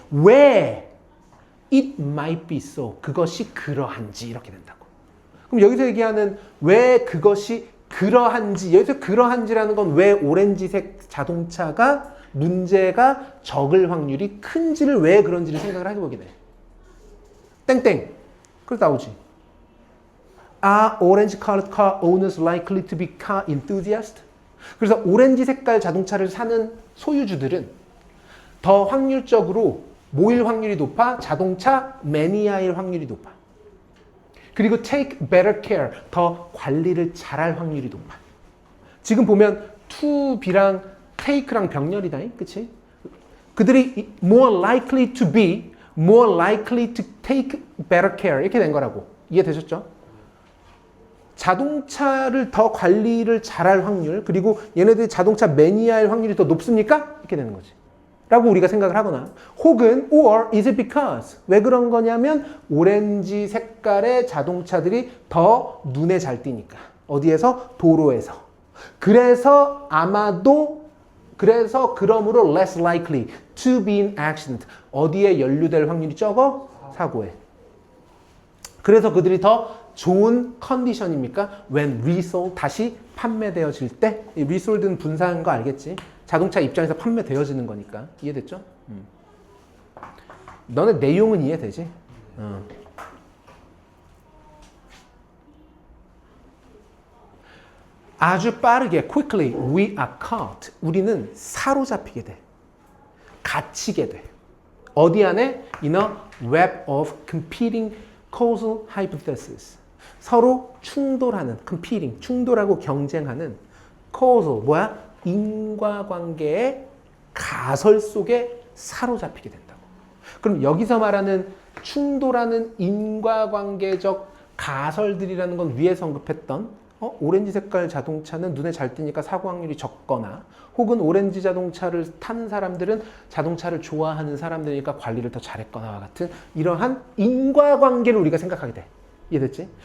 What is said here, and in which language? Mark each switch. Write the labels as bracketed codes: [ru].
[ko] 왜 [en] it might be so, [ko] 그것이 그러한지 이렇게 된다고. 그럼 여기서 얘기하는 왜 그것이 그러한지, 여기서 그러한지라는 건 왜 오렌지색 자동차가 문제가 적을 확률이 큰지를 왜 그런지를 생각을 해보게 돼. 땡땡. 그래서 나오지. [en] Are orange-colored car owners likely to be car enthusiasts? [ko] 그래서 오렌지 색깔 자동차를 사는 소유주들은 더 확률적으로 뭐일 확률이 높아? 자동차 매니아일 확률이 높아. 그리고 [en] take better care, [ko] 더 관리를 잘할 확률이 높아. 지금 보면 to, be랑 take랑 병렬이다. 그치? 그들이 [en] more likely to be, more likely to take better care [ko] 이렇게 된 거라고. 이해되셨죠? 자동차를 더 관리를 잘할 확률, 그리고 얘네들이 자동차 매니아일 확률이 더 높습니까? 이렇게 되는 거지. 라고 우리가 생각을 하거나, 혹은 [en] or is it because, [ko] 왜 그런 거냐면 오렌지 색깔의 자동차들이 더 눈에 잘 띄니까. 어디에서? 도로에서. 그래서 아마도, 그래서 그러므로 [en] less likely to be in accident, [ko] 어디에 연루될 확률이 적어? 사고에. 그래서 그들이 더 좋은 컨디션입니까? [en] When resold, [ko] 다시 판매되어질 때. 이 resold는 분사한 거 알겠지? 자동차 입장에서 판매되어지는 거니까. 이해됐죠? 너네 내용은 이해되지? 아주 빠르게 [en] quickly we are caught. [ko] 우리는 사로잡히게 돼. 갇히게 돼. 어디 안에? [en] In a web of competing causal hypotheses. [ko] 서로 충돌하는, competing, 충돌하고 경쟁하는 causal, 뭐야? 인과관계의 가설 속에 사로잡히게 된다고. 그럼 여기서 말하는 충돌하는 인과관계적 가설들이라는 건 위에서 언급했던 오렌지 색깔 자동차는 눈에 잘 띄니까 사고 확률이 적거나 혹은 오렌지 자동차를 타는 사람들은 자동차를 좋아하는 사람들이니까 관리를 더 잘했거나와 같은 이러한 인과관계를 우리가 생각하게 돼. 이해됐지?